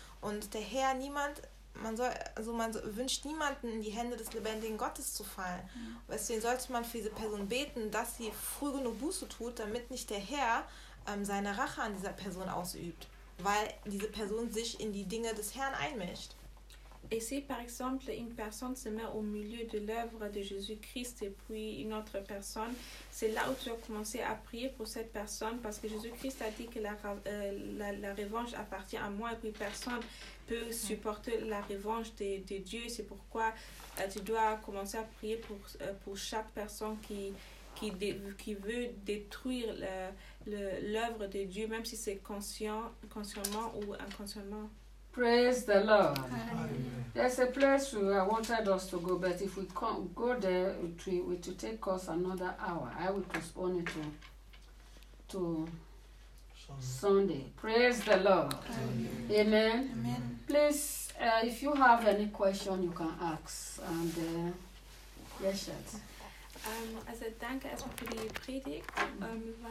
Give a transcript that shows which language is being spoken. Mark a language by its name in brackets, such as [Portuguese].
[German] Und der Herr, wünscht niemanden in die Hände des lebendigen Gottes zu fallen. Deswegen sollte man für diese Person beten, dass sie früh genug Buße tut, damit nicht der Herr seine Rache an dieser Person ausübt, weil diese Person sich in die Dinge des Herrn einmischt. [French] Et si, par exemple, une personne se met au milieu de l'œuvre de Jésus-Christ et puis une autre personne, c'est là où tu as commencé à prier pour cette personne parce que Jésus-Christ a dit que la revanche appartient à moi et puis personne ne peut supporter la revanche de Dieu. C'est pourquoi tu dois commencer à prier pour chaque personne qui veut détruire l'œuvre de Dieu, même si c'est consciemment ou inconsciemment. [English] Praise the Lord. There's a place where I wanted us to go, but if we can't go there, it will take us another hour. I will postpone it to Sunday. Praise the Lord. Amen. Amen. Amen. Please, if you have any question, you can ask. And yes, [German] Also danke erstmal für die Predigt. Was